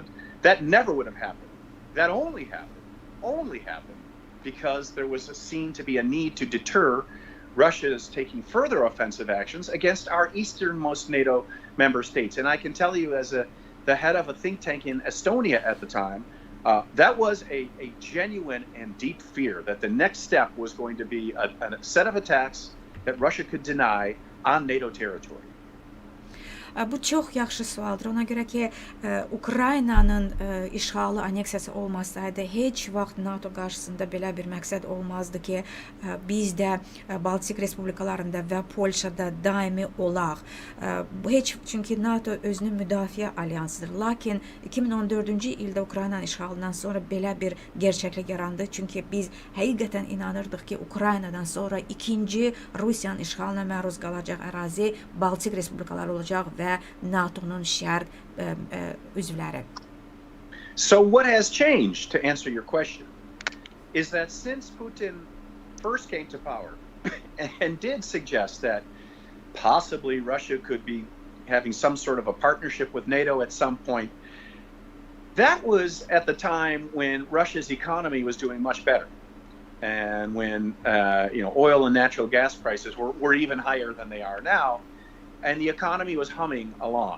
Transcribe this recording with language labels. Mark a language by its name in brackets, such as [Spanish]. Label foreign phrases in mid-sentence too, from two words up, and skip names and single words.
[English] That never would have happened. That only happened because there was seen to be a need to deter Russia's taking further offensive actions against our easternmost NATO member states. And I can tell you, as the head of a think tank in Estonia at the time, that was a genuine and deep fear that the next step was going to be a set of attacks that Russia could deny on NATO territory. [Azerbaijani] Bu çox yaxşı sualdır. Ona görə ki, Ukraynanın işğalı, aneksiyası olmasaydı, heç vaxt NATO qarşısında belə bir məqsəd olmazdı ki, biz də Baltik Respublikalarında və Polşada daimi olaq. Çünki NATO özünün müdafiə alyansıdır. Lakin 2014-cü ildə Ukraynanın işğalından sonra belə bir gerçəklik yarandı. Çünki biz həqiqətən inanırdıq ki, Ukraynadan sonra ikinci Rusiyanın işğalına məruz qalacaq ərazi Baltik Respublikaları olacaq və NATO'nun şərq üzvləri. [English] So what has changed, to answer your question, is that since Putin first came to power and did suggest that possibly Russia could be having some sort of a partnership with NATO at some point, that was at the time when Russia's economy was doing much better, and when oil and natural gas prices were even higher than they are now, and the economy was humming along.